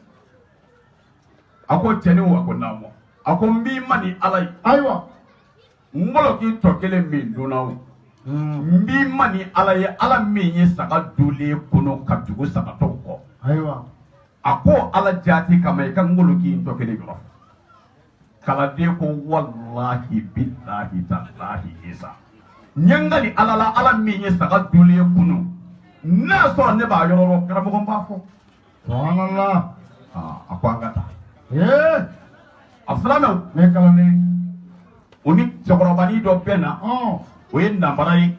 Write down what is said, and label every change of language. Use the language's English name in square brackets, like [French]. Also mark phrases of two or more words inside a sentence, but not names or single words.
[Bambara] a ko cɛnin a ko naamu a ko n b'i ma ni Ala ye ayiwa ngoloki tɔ kelen min dunna o n b'i ma ni Ala ye Ala min ye saga dulen kɔnɔ ka tugu sagatɔw kɔ ayiwa a ko Ala jaati kama i ka ngoloki in tɔ kelen yɔrɔ kalanden ko [Arabic] والله بالله تالله [Bambara] Isa ɲɛngali Ala la Ala min ye saga dulen kunu n'a sɔrɔ ne b'a yɔrɔ dɔn karamɔgɔ b'a fɔ subhanallah a ko an ka taa a filanan ne kalanden o ni cɛkɔrɔbanin dɔ bɛ na o ye nanbara ye